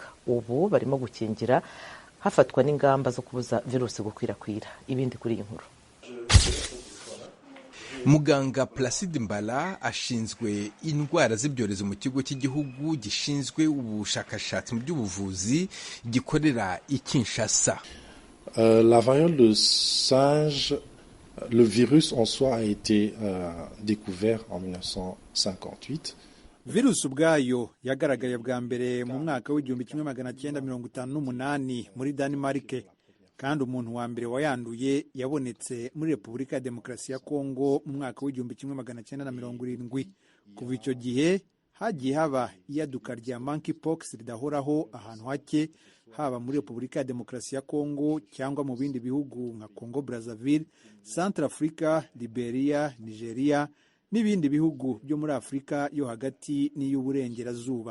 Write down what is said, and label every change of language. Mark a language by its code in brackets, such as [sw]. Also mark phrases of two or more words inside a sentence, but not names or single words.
[rw] Ubu barimo gukingira hafatwa n'ingamba zo kubuza virusi gukwirakwira. Ibindi kuri iyi nkuru. Muganga Placide Mbala ashinzwe indwara z'ibyorezo mu kigo cy'igihugu gishinzwe ubushakashatsi mu by'ubuvuzi gikorera i Kinshasa. [fr] La variole de singe, le virus en soi a été découvert en 1958. [rw] Virusi ubwayo yagaragaye bwa mbere mu mwaka w'1958 muri Denmark. kandi umuntu wa mbere wayanduye yabonetse muri Repubulika ya Demokarasi ya Kongo mu mwaka w'1970. Kuva icyo gihe hagiye haba iyaduka rya monkeypox ridahoraho ahantu hake, haba muri Repubulika ya Demokarasi ya Kongo cyangwa mu bindi bihugu nka Congo Brazzaville, Centrafrica, Liberia, Nigeria n'ibindi bihugu byo muri Afurika yo hagati n'iy'uburengerazuba.